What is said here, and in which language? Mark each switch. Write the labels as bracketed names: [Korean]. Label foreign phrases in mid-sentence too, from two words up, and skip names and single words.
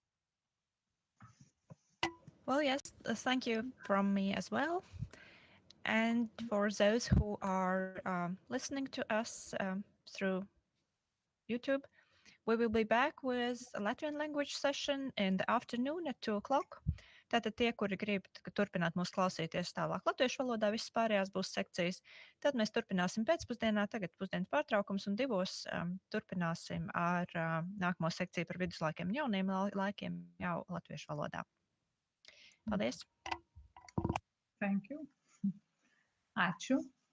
[English] Well, yes, thank you from me as well. And for those who are listening to us through YouTube, we will be back with a Latvian language session in the afternoon at 2 o'clock. [Latvian] Tātad tie, kuri grib turpināt mūs klausīties tālāk latviešu valodā, visas pārējās būs sekcijas. Tad mēs turpināsim pēcpusdienā, tagad pusdienas pārtraukums, un 2 turpināsim ar nākamo sekciju par viduslaikiem un jauniem laikiem jau latviešu valodā. Paldies! [English] Thank you. Ačiū.